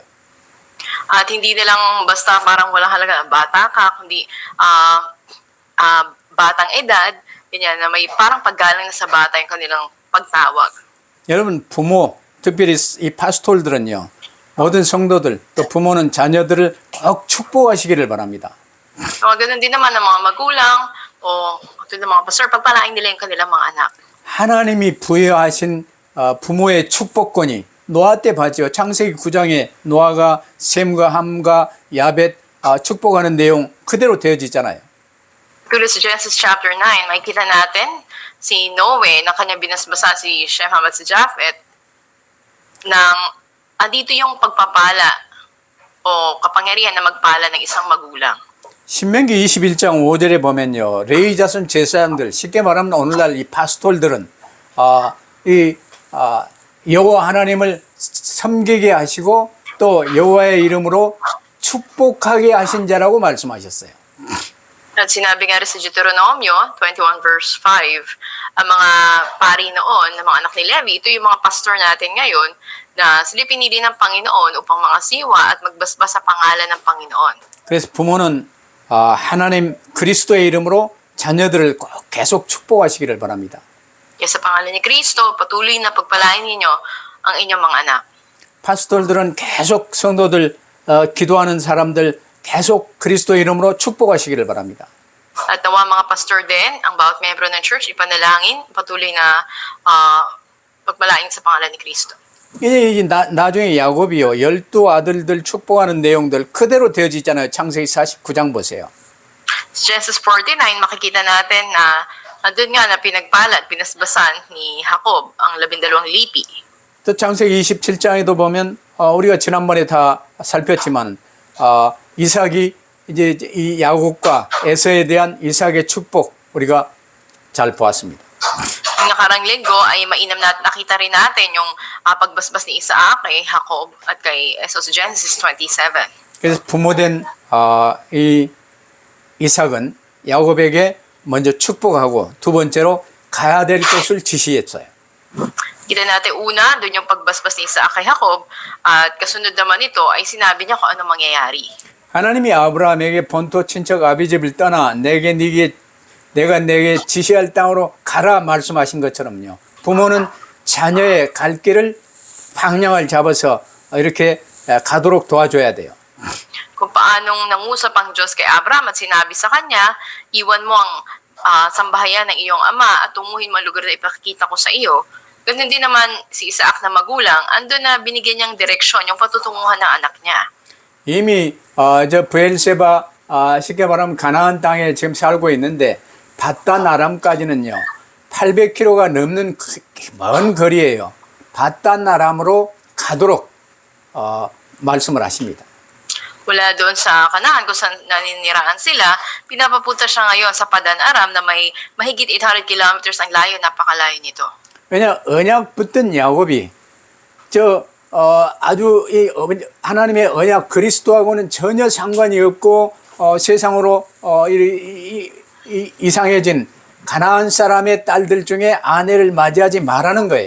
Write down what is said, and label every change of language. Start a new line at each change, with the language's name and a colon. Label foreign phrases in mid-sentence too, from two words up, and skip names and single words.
Filipino: At hindi nilang basta parang walang halaga, bata ka, kundi batang edad, ganyan, na may parang paggalang na sa bata yung kanilang pagtawag.
Korean: 여러분, 부모, 특별히 이 파스톨들은요, 모든 성도들, 또 부모는 자녀들을 꼭 축복하시기를 바랍니다.
Filipino: Ganun din naman ng mga magulang o katulad ng mga pastor, pagpalain nila yung kanilang mga anak.
Korean: 하나님이 부여하신 부모의 축복권이 노아 때 봤죠. 창세기 9장에 노아가 셈과 함과 야벳 축복하는 내용 그대로 되어지잖아요.
Filipino: Tulad sa Genesis chapter 9, makikita natin si Noe na kanya binasbasa si Shem Ham at si Japheth nang andito yung pagpapala o kapangyarihan na magpala ng isang magulang.
Korean: 신명기 21장 5절에 보면요. 레위 자손 제사장들, 쉽게 말하면 오늘날 이 파스톨들은 여호와 하나님을 섬기게 하시고 또 여호와의 이름으로 축복하게 하신 자라고 말씀하셨어요.
Filipino: At sinabi nga rin sa Deuteronomio 21 verse 5, ang mga pari noon, ng mga anak ni Levi, ito yung mga pastor natin ngayon na sila pinili ng Panginoon upang mga siwa at magbasbas sa pangalan ng Panginoon.
Korean: 그래서 부모는 하나님 그리스도의 이름으로 자녀들을 꼭 계속 축복하시기를 바랍니다.
Filipino: Kaya sa pangalan ni Kristo, patuloy na pagpalain ninyo ang inyong mga anak.
Korean: 파스톨들은 계속 성도들 기도하는 사람들 계속 그리스도 이름으로 축복하시기를 바랍니다.
Filipino: At nawa mga pastor din, ang bawat membro ng church, ipanalangin, patuloy na pagpalain sa pangalan ni Kristo.
Korean: 이제 나중에 야곱이요 12 아들들 축복하는 내용들 그대로 되어지잖아요. 창세기 49장 보세요.
Filipino: Sa Genesis 49, makikita natin na andun nga na pinagpala at pinasbasan ni Jacob ang 12 lipi.
Korean: 또 창세기 27장에도 보면 우리가 지난번에 다 살폈지만 이삭이 이제 이 야곱과 에서에 대한 이삭의 축복 우리가 잘 보았습니다.
Filipino: Yung nakarang linggo ay mainam na nakita rin natin yung pagbasbas ni Isaac kay Jacob at kay Esau sa Genesis 27.
Korean: 그래서 부모된 이 이삭은 야곱에게 먼저 축복하고 두 번째로 가야 될 곳을 지시했어요.
Filipino: Kita natin una, doon yung pagbasbas ni Isaac kay Jacob at kasunod naman ito ay sinabi niya kung ano mangyayari.
Korean: 하나님이 아브라함에게 본토 친척 아비집을 떠나 내가 내게 지시할 땅으로 가라 말씀하신 것처럼요. 부모는 자녀의 갈 길을 방향을 잡아서 이렇게 가도록 도와줘야 돼요.
Filipino: Kung paanong nangusap ang Diyos kay Abraham at sinabi sa kanya, iwan mo ang sambahayan ng iyong ama at tunguhin mo ang lugar na ipakikita ko sa iyo. Ganun din naman si Isaac na magulang, andun na binigyan niyang direksyon, yung patutunguhan ng anak niya.
Korean: 이미 저 브엘세바 쉽게 말하면 가나안 땅에 지금 살고 있는데 바단 아람까지는요 800km가 넘는 먼 거리예요. 바단 아람으로 가도록 말씀을 하십니다.
Filipino: Wala doon sa Kanaan kung saan naniniraan sila, pinapapunta siya ngayon sa Padan Aram na may mahigit 800 kilometers ang layo, napakalayo nito.
Korean: 왜냐 언약 붙든 야곱이 아주 하나님의 언약 그리스도하고는 전혀 상관이 없고 세상으로 이상해진 가나안 사람의 딸들 중에 아내를 맞이하지 말라는 거예요.